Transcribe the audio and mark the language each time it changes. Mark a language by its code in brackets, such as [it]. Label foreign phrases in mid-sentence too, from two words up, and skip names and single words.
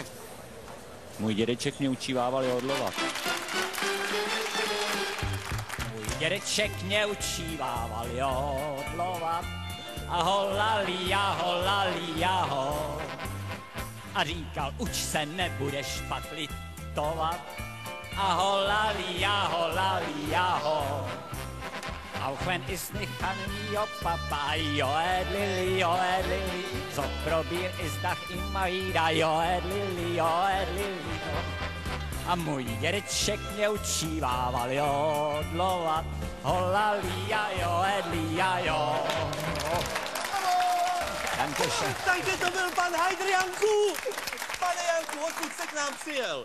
[cs] Můj dědeček mě učívával jodlovat. Můj dědeček mě učívával jodlovat. A holalí, ho. A říkal, uč se, nebudeš pak litovat. A holalí, ho. [de] Auch wenn es nicht an mir Papa, joedlili, so probier es doch immer wieder, joedlili. [cs] A můj dědeček mě učívával jodlovat, holalia, jo. Dankeschön. Takže to byl pan Heidr Janku. Pane Janku, odkud jste k nám přijel?